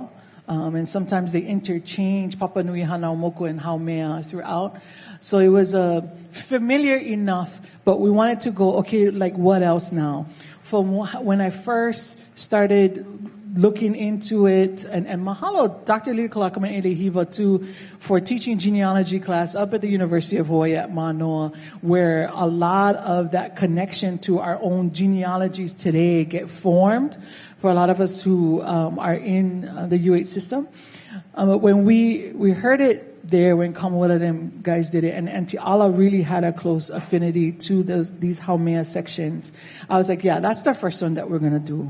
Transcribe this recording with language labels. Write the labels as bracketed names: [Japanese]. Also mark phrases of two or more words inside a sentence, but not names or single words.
[English] And sometimes they interchange Papa Nui Hanau Moku and Haumea throughout. So it was familiar enough, but we wanted to go, okay, like what else now? From when I first started looking into it, and mahalo Dr. Liliʻuokalani Hiva too for teaching genealogy class up at the University of Hawaii at Manoa, where a lot of that connection to our own genealogies today get formed for a lot of us who are in the U8 system. But when we heard it there, when Kamala them guys did it, and Auntie Ala really had a close affinity to these haumea sections, I was like, yeah, that's the first one that we're gonna do.